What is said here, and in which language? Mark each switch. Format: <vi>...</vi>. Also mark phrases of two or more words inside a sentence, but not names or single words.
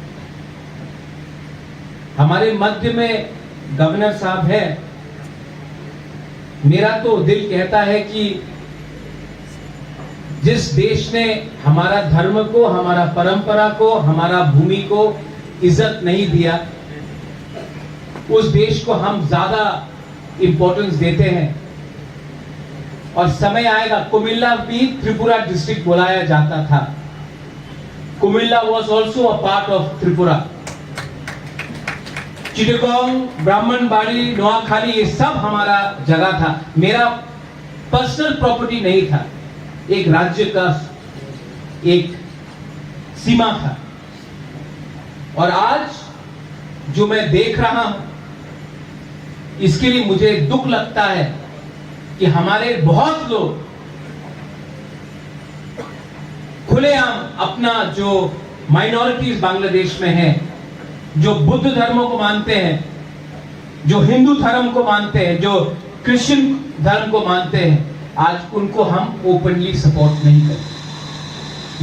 <hi>हमारे मध्य में गवर्नर साहब है, मेरा तो दिल कहता है कि जिस देश ने हमारा धर्म को, हमारा परंपरा को, हमारा भूमि को इज्जत नहीं दिया, उस देश को हम ज्यादा इंपॉर्टेंस देते हैं। और समय आएगा, कुमिल्ला भी त्रिपुरा डिस्ट्रिक्ट बुलाया जाता था।</hi> <en>Comilla was also a part of Tripura.</en> <hi>चिटगोंग, ब्राह्मणबाड़ी, नोआखाली, ये सब हमारा जगह था। मेरा</hi> <en>personal property</en> <hi>नहीं था। एक राज्य का एक सीमा था। और आज जो मैं देख रहा हूं, इसके लिए मुझे दुख लगता है कि हमारे बहुत लोग खुलेआम अपना जो माइनॉरिटीज बांग्लादेश में हैं, जो बुद्ध धर्म को मानते हैं, जो हिंदू धर्म को मानते हैं, जो क्रिश्चियन धर्म को मानते हैं, आज उनको हम</hi> <en>openly support</en> <hi>नहीं करते।</hi>